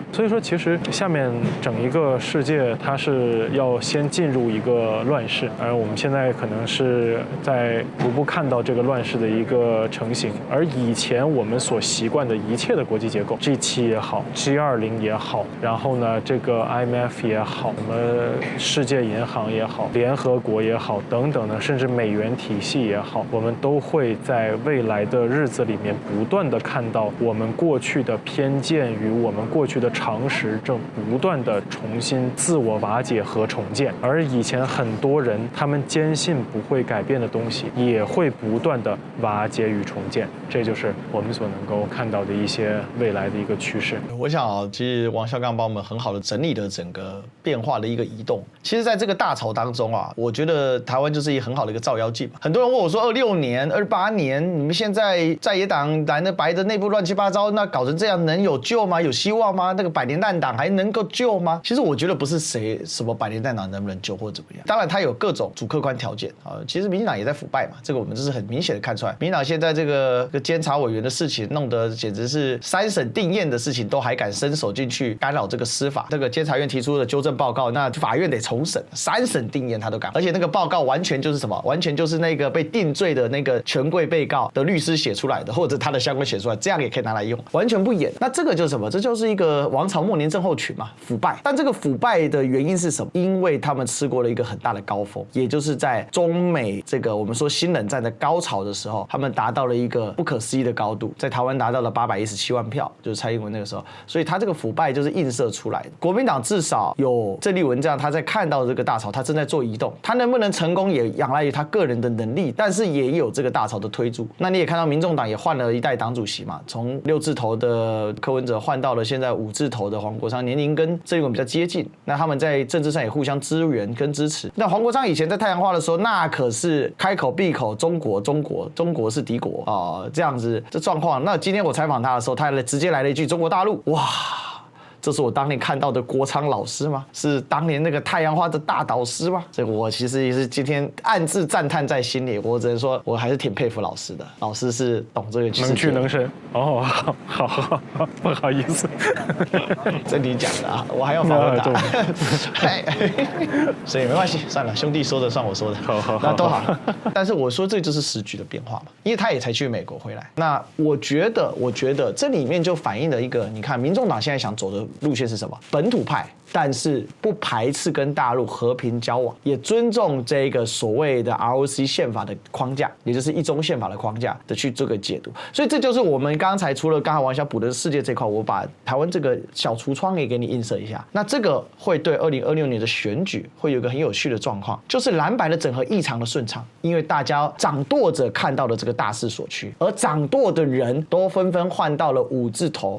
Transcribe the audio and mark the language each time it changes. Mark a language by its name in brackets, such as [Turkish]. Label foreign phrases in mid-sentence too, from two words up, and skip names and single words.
[Chinese] 所以說其實下面整一個世界它是要先進入一個亂世，而我們現在可能是在逐步看到這個亂世的一個成型。而以前我們所習慣的一切的國際結構 ，G7 也好 ，G20 也好，然後呢這個 IMF 也好，什麼世界銀行也好，聯合國也好等等的，甚至美元體系也好，我們都會在未來的日子裡面不斷的看到我們過去的偏見與我們過去的常識正不斷的重新自我瓦解和重建。而以前很多人他們堅信不會改變的東西，也會不斷的瓦解與重建。這就是我們所能夠看到的一些未來的一個趨勢。我想啊，其實王小剛幫我們很好的整理了整個變化的一個移動。其實，在這個大潮當中啊，我覺得台灣就是一個很好的一個照妖鏡。很多人問我說，26年、28年，你們現在在野黨藍的白的內部亂七八糟，那搞成這樣能有救嗎？有希望嗎？那個百年蛋黨還能夠救嗎？其實我覺得不是什麼百年蛋黨能不能救或怎麼樣，當然它有各種主客觀條件啊。其實民進黨也在腐敗嘛，這個我們就是很明顯的看出來。民進黨現在這個監察委員的事情弄得簡直是3審定讞的事情都還敢伸手進去干擾這個司法。這個監察院提出的糾正報告，那法院得重審，3審定讞他都敢。而且那個報告完全就是什麼？完全就是那個被定罪的那個權貴被告的律師寫出來的，或者他的相關寫出來，這樣也可以拿來用，完全不演。那這個就是什麼？這就是一個王朝末年症候群嘛，腐敗。但這個腐敗的原因是什麼？因為他們吃過了一個很大的高峰，也就是在中美這個我們說新冷戰的高潮的時候，他們達到了一個不可思議的高度，在台灣達到了817萬票，就是蔡英文那個時候，所以他這個腐敗就是映射出來的。國民黨至少有鄭麗文這樣，他在看到這個大潮，他正在做移動，他能不能成功也仰賴於他個人的能力，但是也有這個大潮的推助。那你也看到民眾黨也換了一代黨主席嘛，從6字頭的柯文哲換到了現在5字頭的黃國昌，年齡跟鄭麗文比較接近，那他們在政治上也互相支援跟支持。那黃國昌以前在太陽花的時候，那可是開口閉口中國是敵國啊，這樣子這狀況。那今天我採訪他的時候，他直接來了一句中國大陸，哇！這是我當年看到的國昌老師嗎？是當年那個太陽花的大導師嗎？這個我其實也是今天暗自讚嘆在心裡。我只能說，我還是挺佩服老師的。老師是懂這個能屈能伸。哦，好，不好意思，这你講的啊，我還要反問答。所以沒關係，算了，兄弟說的算我說的。好，那都好。但是我說這就是時局的變化嘛，因為他也才去美國回來。那我覺得這裡面就反映了一個，你看民眾黨現在想走的路線是什麼？本土派，但是不排斥跟大陸和平交往，也尊重這個所謂的 ROC 憲法的框架，也就是一中憲法的框架的去做個解讀。所以這就是我們剛才除了剛才王小補的世界這塊，我把台灣這個小櫥窗也給你映射一下。那這個會對2026年的選舉會有一個很有趣的狀況，就是藍白的整合異常的順暢，因為大家掌舵者看到了這個大勢所趨，而掌舵的人都紛紛換到了5字頭。